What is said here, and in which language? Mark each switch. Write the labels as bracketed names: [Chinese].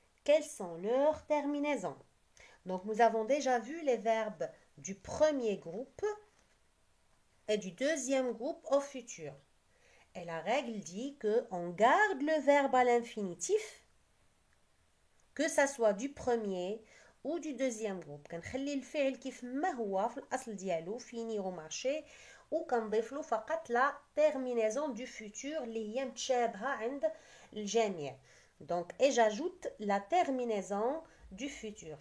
[French] Quelles sont leurs terminaisons? Donc, nous avons déjà vu les verbes du premier groupe et du deuxième groupe au futur. Et la règle dit qu'on garde le verbe à l'infinitif, que ça soit du premier ou du deuxième groupe. [Arabic] كنخلي الفعل كيف ما هو في الأصل ديالو [French] finir au marché [Arabic] وكنضيف له فقط [French] la terminaison du futur [Arabic] اللي هي متشابهة عند الجميع. [French] Donc, et j'ajoute la terminaison du futur.